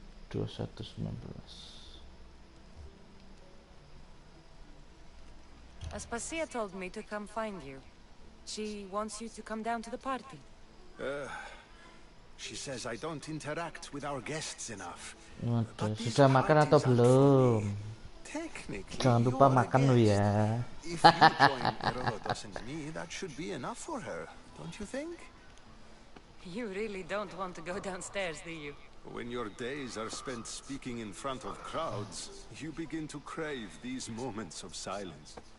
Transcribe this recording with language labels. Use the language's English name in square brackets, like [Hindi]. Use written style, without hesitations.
[English] 2119. Aspasia told me to come find you. She wants you to come down to the party. She says I don't interact with our guests enough. [Indonesian] Waduh, sudah makan atau belum? Jangan lupa makan lo ya. [English] If you join Herodotus and me, that should be enough for her, don't you think? You really don't want to go downstairs, do you? When your days are spent speaking in front of crowds, you begin to crave these moments of silence.